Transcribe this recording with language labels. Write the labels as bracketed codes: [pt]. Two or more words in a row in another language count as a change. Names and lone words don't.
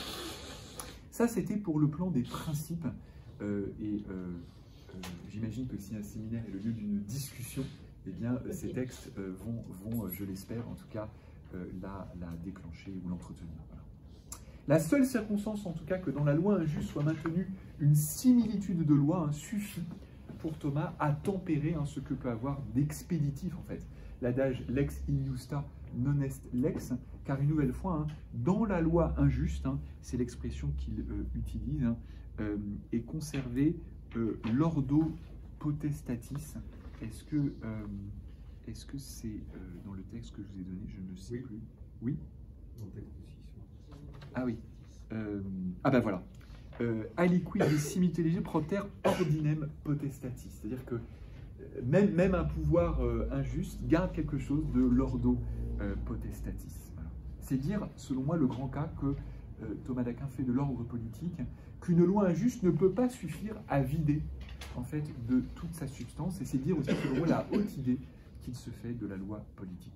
[fr] Ça, c'était pour le plan des principes, j'imagine que si un séminaire est le lieu d'une discussion, eh bien, ces textes vont, je l'espère, en tout cas, la déclencher ou l'entretenir. Voilà. La seule circonstance, en tout cas, que dans la loi injuste soit maintenue une similitude de loi, hein, suffit pour Thomas à tempérer, hein, ce que peut avoir d'expéditif, en fait. L'adage [la] lex injusta non est lex, [fr] car une nouvelle fois, hein, dans la loi injuste, hein, c'est l'expression qu'il utilise, hein, est conservé l' [la] ordo potestatis. [fr] Est-ce que c'est dans le texte que je vous ai donné? Je ne sais plus. Oui. Dans le texte aussi. Ah oui. Voilà. [la] Aliquid de similitude proter ordinem potestatis. [fr] C'est-à-dire que même un pouvoir injuste garde quelque chose de l' [la] ordo potestatis. [fr] Voilà. C'est dire, selon moi, le grand cas que Thomas d'Aquin fait de l'ordre politique, qu'une loi injuste ne peut pas suffire à vider en fait de toute sa substance, et c'est dire aussi selon moi la haute idée qu'il se fait de la loi politique.